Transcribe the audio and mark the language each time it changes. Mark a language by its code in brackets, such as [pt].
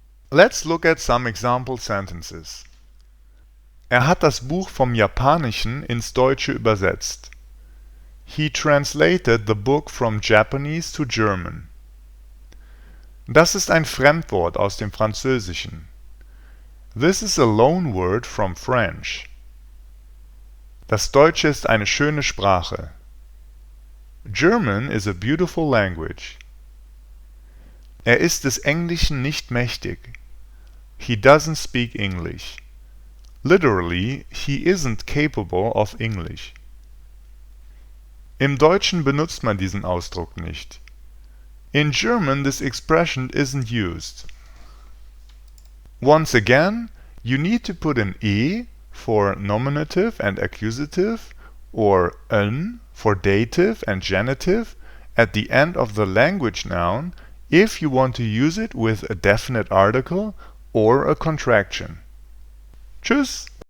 [en] Let's look at some example sentences. [de] Hat das Buch vom Japanischen ins Deutsche übersetzt. [en] He translated the book from Japanese to German. [de] Das ist ein Fremdwort aus dem Französischen. [en] This is a loan word from French. [de] Das Deutsche ist eine schöne Sprache. [en] German is a beautiful language. [de] Ist des Englischen nicht mächtig. [en] He doesn't speak English. Literally, he isn't capable of English. [de] Im Deutschen benutzt man diesen Ausdruck nicht. [en] In German, this expression isn't used. Once again, you need to put an e for nominative and accusative, or n for dative and genitive at the end of the language noun if you want to use it with a definite article or a contraction. [de] Tschüss!